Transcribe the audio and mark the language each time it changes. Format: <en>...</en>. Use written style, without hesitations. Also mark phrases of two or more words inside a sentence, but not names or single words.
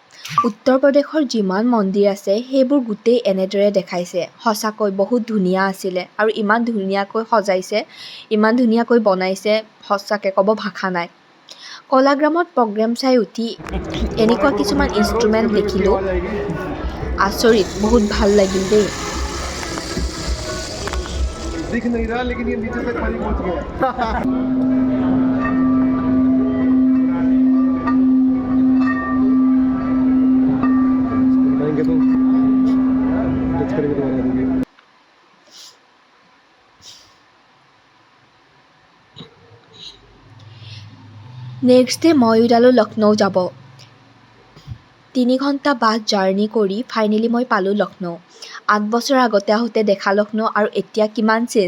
<as>উত্তৰ প্ৰদেশৰ যিমান মন্দিৰ আছে সেইবোৰ গোটেই এনেদৰে দেখাইছে। সঁচাকৈ বহুত ধুনীয়া আছিলে আৰু ইমান ধুনীয়াকৈ সজাইছে, ইমান ধুনীয়াকৈ বনাইছে, সঁচাকৈ ক'ব ভাষা নাই। কলাগ্ৰামত প্ৰগ্ৰেম চাই উঠি এনেকুৱা কিছুমান ইনষ্ট্ৰুমেণ্ট দেখিলোঁ, আচৰিত, বহুত ভাল লাগিল দেই।</as> <hi>दिख नहीं रहा लेकिन ये नीचे तक पानी पहुंच गया। तो टच करेंगे तो बना देंगे।</hi> <en>next day</en> <as>মই ওলালোঁ লক্ষ্ণৌ যাব। 3 ঘণ্টা</as> <en>bus journey</en> <as>কৰি ফাইনেলি মই পালোঁ লক্ষ্ণৌ। 8 বছৰ আগতে আহোঁতে দেখা লক্ষ্ণৌ আৰু এতিয়া কিমান চেঞ্জ।</as>